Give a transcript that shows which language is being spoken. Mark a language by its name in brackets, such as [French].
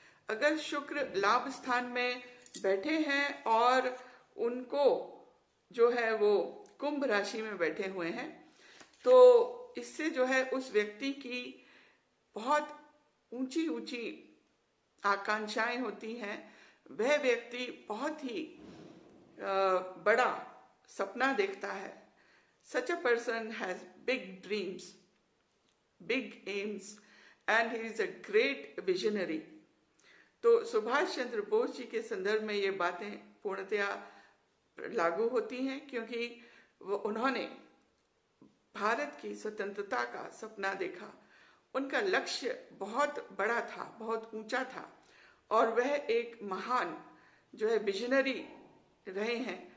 [Hindi] अगर शुक्र लाभ स्थान में बैठे हैं और उनको जो है वो कुंभ राशि में बैठे हुए हैं, तो इससे जो है उस व्यक्ति की बहुत ऊंची ऊंची आकांक्षाएं होती हैं। वह व्यक्ति बहुत ही बड़ा सपना देखता है। [English] Such a person has big dreams, big aims, and he is a great visionary. [Hindi] तो सुभाष चंद्र बोस जी के संदर्भ में ये बातें पूर्णतया लागू होती हैं, क्योंकि उन्होंने भारत की स्वतंत्रता का सपना देखा। उनका लक्ष्य बहुत बड़ा था, बहुत ऊंचा था, और वह एक महान जो है विजनरी रहे हैं।